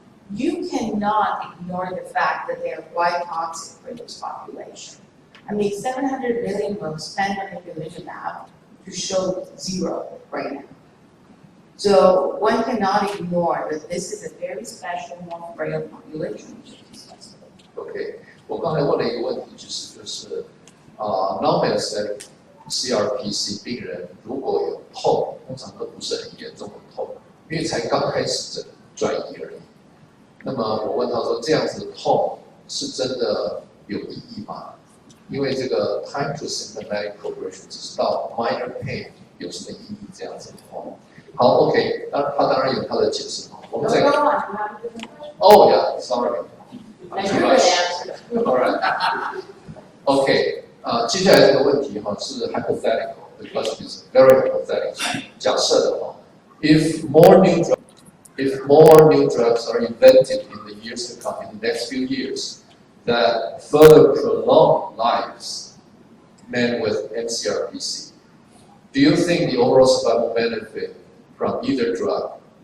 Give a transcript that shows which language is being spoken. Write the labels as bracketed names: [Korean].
[English] You cannot ignore the fact that they are quite toxic for this population. I mean, 700 million was spent on ipilimumab to show 0 right now. So one cannot ignore that this is a very special, more frail population. [Chinese] OK， 我刚才问了一个问题，就是non-metastatic CRPC 病人如果有痛，通常都不是很严重的痛，因为才刚开始转移而已。那么我问他说，这样子的痛是真的有意义吗？因为这个 time to symptomatic progression 只是到 minor pain 有什么意义？这样子的痛。好 ，OK， 他当然有他的解释哈。我们再看。 [English] Oh yeah, sorry. All right. [Chinese] OK， 接下来这个问题哈是 hypothetical. [English] The question is very hypothetical. [Chinese] 假设的话 [English] ，if more new drugs are invented in the years to come, in the next few years, that further prolong lives, men with mCRPC, do you think the overall survival benefit from either drug